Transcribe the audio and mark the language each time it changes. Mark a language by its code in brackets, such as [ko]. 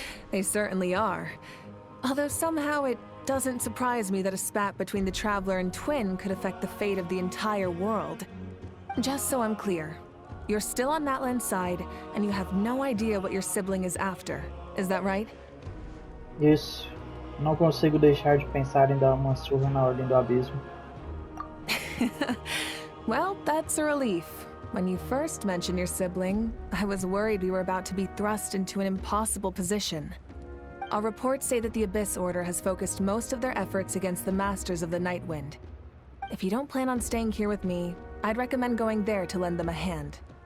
[en] They certainly are. Although somehow it doesn't surprise me that a spat between the Traveler and Twin could affect the fate of the entire world. Just so I'm clear, you're still on Natlan's side, and you have no idea what your sibling is after. Is that right? [pt] Isso. Não consigo deixar de pensar em dar uma surra na Ordem do Abismo. [en] Well, that's a relief. When you first mentioned your sibling, I was worried we were about to be thrust into an impossible position. Our reports say that the Abyss Order has focused most of their efforts against the Masters of the Nightwind. If you don't plan on staying here with me, I'd recommend going there to lend them a hand.